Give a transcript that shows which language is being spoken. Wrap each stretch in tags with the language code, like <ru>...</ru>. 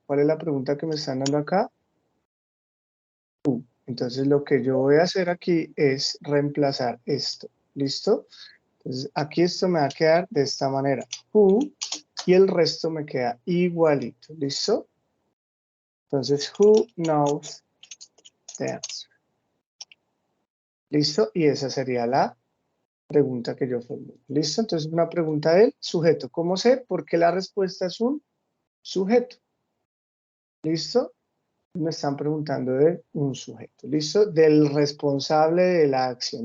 <es>¿Cuál es la pregunta que me están dando acá? Who. Entonces lo que yo voy a hacer aquí es reemplazar esto. ¿Listo? Entonces aquí esto me va a quedar de esta manera. Who, y el resto me queda igualito. ¿Listo?</es> <en>Entonces, who knows the answer?</en> <es>¿Listo? Y esa sería la pregunta que yo formulo. ¿Listo? Entonces, una pregunta del sujeto. ¿Cómo sé? Porque la respuesta es un sujeto. ¿Listo? Me están preguntando de un sujeto. ¿Listo? Del responsable de la acción.</es>